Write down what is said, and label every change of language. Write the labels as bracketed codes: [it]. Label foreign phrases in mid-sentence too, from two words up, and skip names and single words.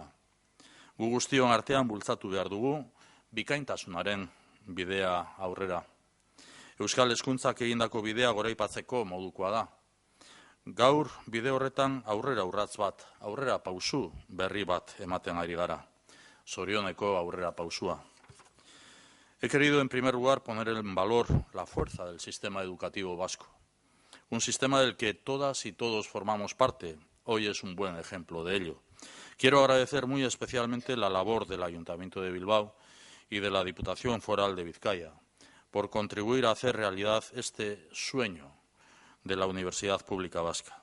[eu] Gu guztion artean bultzatu behar dugu bikaintasunaren bidea aurrera. Euskal hezkuntzak egindako bidea goraipatzeko modukoa da. Gaur bide horretan aurrera urrats bat, aurrera pausu berri bat ematen ari gara. Zorioneko aurrera pausua. [es] He querido en primer lugar poner en valor la fuerza del sistema educativo vasco. Un sistema del que todas y todos formamos parte. Hoy es un buen ejemplo de ello. Quiero agradecer muy especialmente la labor del Ayuntamiento de Bilbao y de la Diputación Foral de Vizcaya por contribuir a hacer realidad este sueño de la Universidad Pública Vasca.